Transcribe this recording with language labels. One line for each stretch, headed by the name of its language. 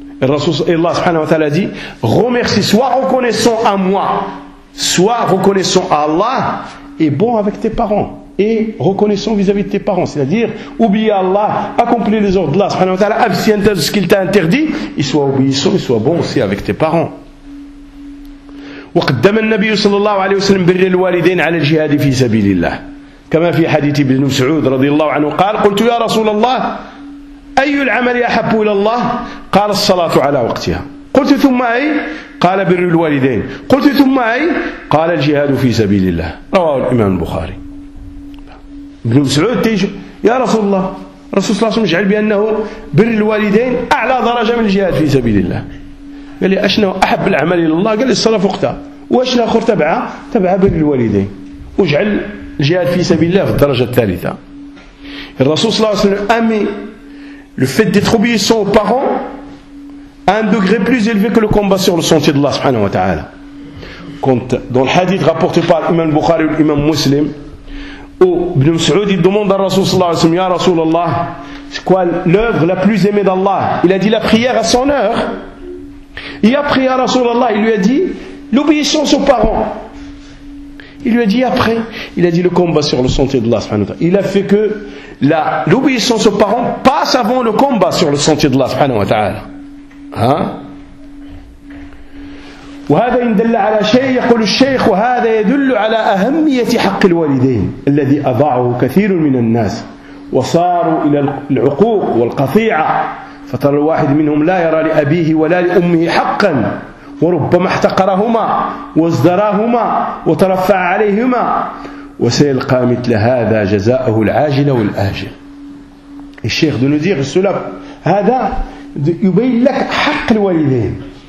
French: Et Allah subhanahu wa ta'ala dit remercie, soit reconnaissant à moi, soit reconnaissant à Allah. Et bon avec tes parents. Et reconnaissant vis-à-vis de tes parents. C'est-à-dire, oublie Allah, accomplis les ordres d'Allah, subhanahu wa ta'ala, abstiens-toi de ce qu'il t'a interdit, et sois obéissant, et sois bon aussi avec tes parents.
Arabic: وقدم النبي صلى الله عليه وسلم بر الوالدين على الجهاد في سبيل الله. كما في حديث ابن مسعود رضي الله عنه قال قلت يا رسول الله أي العمل أحب إلى الله؟ قال الصلاة على وقتها. قلت ثم أي؟ قال بر الوالدين قلت ثم أي؟ قال الجهاد في سبيل الله رواه الإمام البخاري ابن مسعود تيجي يا رسول الله رسول الله جعل بأنه بر الوالدين أعلى درجة من الجهاد في سبيل الله قال لي أشنا أحب العمل إلى الله قال لي الصلاة فوقتها وأشنا أخر تبعه تبعه بر الوالدين وجعل الجهاد في سبيل الله في الدرجة الثالثة الرسول صلى الله عليه وسلم أمي
French: le fait d'être obéissant aux parents un degré plus élevé que le combat sur le sentier d'Allah subhanahu wa ta'ala. Quand dans le hadith rapporté par l'imam Bukhari ou l'imam Muslim, où Ibn Mas'ud demande à Rasul sallallahu alayhi wa sallam, ya Rasul Allah, c'est quoi l'œuvre la plus aimée d'Allah? Il a dit la prière à son heure. Il a prié à Rasul Allah, il lui a dit l'obéissance aux parents. Il lui a dit après, il a dit le combat sur le sentier d'Allah subhanahu wa ta'ala. Il a fait que l'obéissance aux parents passe avant le combat sur le sentier d'Allah subhanahu wa ta'ala.
Arabic: وهذا إن دل على شيء يقول الشيخ وهذا يدل على أهمية حق الوالدين الذي أضاعه كثير من الناس وصاروا إلى العقوق والقطيعة فترى الواحد منهم لا يرى لأبيه ولا لأمه حقا وربما احتقرهما وازدراهما وترفع عليهما وسيلقى مثل هذا جزاءه العاجل والآجل الشيخ دون ذير السلف هذا يبين لك حق الوالدين